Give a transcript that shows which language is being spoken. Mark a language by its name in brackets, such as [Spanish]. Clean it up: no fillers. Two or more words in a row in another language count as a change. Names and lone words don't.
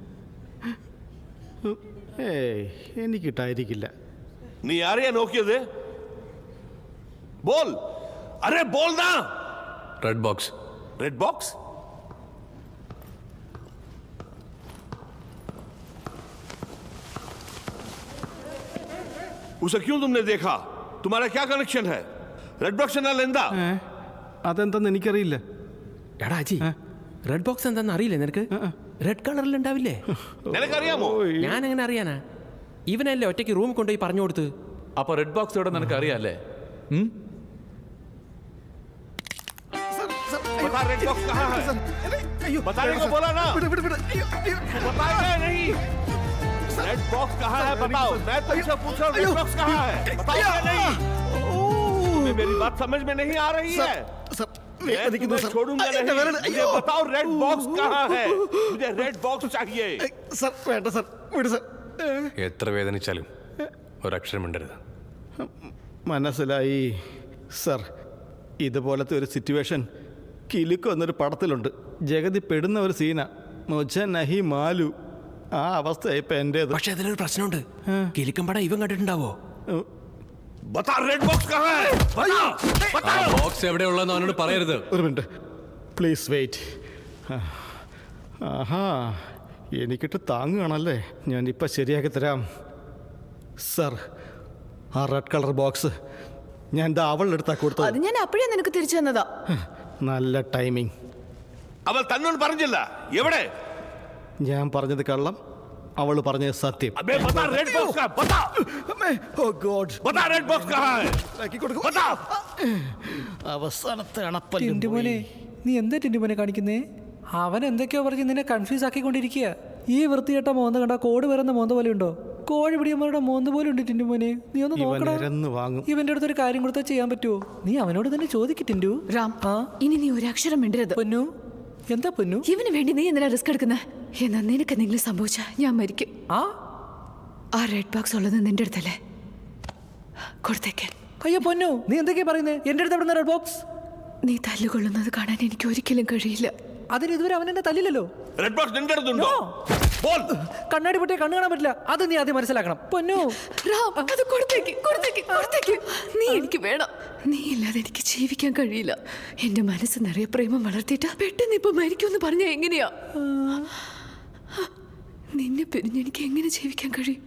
[Malayalam] എനിക്കിട്ടായിരിക്കില്ല. നീ ആരെയാ നോക്കിയത്? ബോൾ. [Hindi] अरे बोल ना. [English] red box. red box? [Hindi] उसे क्यों तुमने देखा? तुम्हारा क्या कनेक्शन है? [English] red box [Hindi] ना लेंदा? [Malayalam] അതെന്തെന്ന് എനിക്കറിയില്ല. എടാ അജി, [English] red box [Malayalam] എന്താന്ന് അറിയില്ലേ നിനക്ക്? റെഡ് കളറിൽ ഉണ്ടാവില്ലേ? നിനക്കറിയാമോ? ഞാൻ എങ്ങനെ അറിയാനാ? ഇവനല്ലേ ഒറ്റയ്ക്ക് റൂം കൊണ്ടുപോയി പറഞ്ഞു കൊടുത്ത്. അപ്പൊ [English] red box [Malayalam] ഇവിടെ നിനക്ക് അറിയാല്ലേ? [Hindi] बता [English] red box [Hindi] कहाँ है? बताने को बोला ना? बताया नहीं. [English] red box [Hindi] कहाँ है बताओ. मैं तुमसे पूछ रहा हूँ [English] red box [Hindi] कहाँ है? बताओ या नहीं? तुम्हें मेरी बात समझ में नहीं आ रही है? मैं तुम्हें छोड़ूंगा नहीं. मुझे बताओ [English] red box [Hindi] कहाँ है? मुझे [English] red box [Hindi] चाहिए. [Malayalam] സർ വേണ്ട സർ, വിട് സർ. എത്ര വേദനിച്ചാലും ഒരക്ഷരം മിണ്ടരുത്. മനസ്സിലായി സർ. ഇതുപോലത്തെ ഒരു സിറ്റുവേഷൻ കിലുക്കോ എന്നൊരു പടത്തിലുണ്ട്. ജഗതി പെടുന്ന ഒരു സീന. [Hindi] മുझे नहीं मालूम. [Malayalam] ആ അവസ്ഥ ഇപ്പൊ എന്റേത്. പക്ഷെ അതിലൊരു പ്രശ്നമുണ്ട്. കിലുക്കം പടം ഇവൻ കണ്ടിട്ടുണ്ടാവോ? [Hindi] बता [English] red box [Hindi] कहाँ है? बता. [Malayalam] ബോക്സ് എവിടെയുള്ളതെന്ന് അവനോട് പറയരുത്. ഒരു [English] minute please wait. [Malayalam] ആഹാ, എനിക്കിട്ട് താങ്ങുകയാണല്ലേ. ഞാനിപ്പോൾ ശരിയാക്കി തരാം സർ. ആ [English] red colour box [Malayalam] ഞാൻ എന്താ അവളുടെ അടുത്താ കൊടുത്തത്. അത് ഞാൻ അപ്പോഴേ നിനക്ക് തിരിച്ചു തന്നതാ. നല്ല ടൈമിങ്. അവൾ തന്നോട് പറഞ്ഞില്ല എവിടെ? ഞാൻ പറഞ്ഞത് കള്ളം, അവൾ പറഞ്ഞത് സത്യം. [Hindi] अबे बता [English] red box [Hindi] का बता। [English] oh God, [Hindi] बता [English] red box [Hindi] कहाँ है? बता। [Malayalam] അവസാനത്തെ അണപ്പല്ലും ടിൻറ്റുമോനെ, നീ എന്താ ടിൻറ്റുമോനെ കാണിക്കുന്നേ? അവൻ എന്തൊക്കെയോ പറഞ്ഞ് നിന്നെ കൺഫ്യൂസ് ആക്കിക്കൊണ്ടിരിക്കുക. ഈ വൃത്തികെട്ട മോന്ത കണ്ട കോട് വരുന്ന മോന്ത പോലെ ഉണ്ടോ? കോഴി പിടിയന്മാരുടെ മോന്ത പോലെ ഉണ്ട് ടിൻറ്റുമോനെ. നീ ഒന്ന് നോക്കണം. വാങ്ങും. ഇവന്റെ അടുത്തൊരു കാര്യം കൊടുത്താൽ ചെയ്യാൻ പറ്റുമോ? നീ അവനോട് തന്നെ ചോദിക്ക് ടിൻറ്റു. രാം, ഇനി നീ ഒരു അക്ഷരം മിണ്ടരുത്. പൊന്നു, എന്താ പൊന്നു? ഇവന് വേണ്ടി നീ എന്തിനാ റിസ്ക് എടുക്കുന്നത്? എന്നാ നിനക്ക് എന്തെങ്കിലും സംഭവിച്ച ഞാൻ മരിക്കും. ആ [English] red box [Malayalam] ഉള്ളത് നിന്റെ അടുത്തല്ലേ? കൊടുത്തേക്ക്. അയ്യോ പൊന്നു, നീ എന്തൊക്കെയാ പറയുന്നേ? എന്റെ അടുത്ത് എവിടെ [English] red box? [Malayalam] നീ തല്ലുകൊള്ളുന്നത് കാണാൻ എനിക്ക് ഒരിക്കലും കഴിയില്ല. അതിന് ഇതുവരെ അവൻ എന്നെ തല്ലില്ലല്ലോ. [English] red box [Malayalam] നിന്റെ അടുത്തുണ്ടോ? बोल। കണ്ണാടി പൊട്ടിയ കണ്ണു കാണാൻ പറ്റില്ല. അത് നീ ആദ്യം മനസ്സിലാക്കണം പൊന്നു. രാം, അത് കൊടുത്തേക്ക്, കൊടുത്തേക്ക്, കൊടുത്തേക്ക്. നീ എനിക്ക് വേണം. നീ ഇല്ലാതെ എനിക്ക് ജീവിക്കാൻ കഴിയില്ല. എന്റെ മനസ്സ് നിറയെ പ്രേമം വളർത്തിയിട്ട് പെട്ടെന്ന് ഇപ്പൊ മരിക്കുമെന്ന് പറഞ്ഞാ എങ്ങനെയാ? നിന്നെ പിരിഞ്ഞ് എനിക്ക് എങ്ങനെ ജീവിക്കാൻ കഴിയും?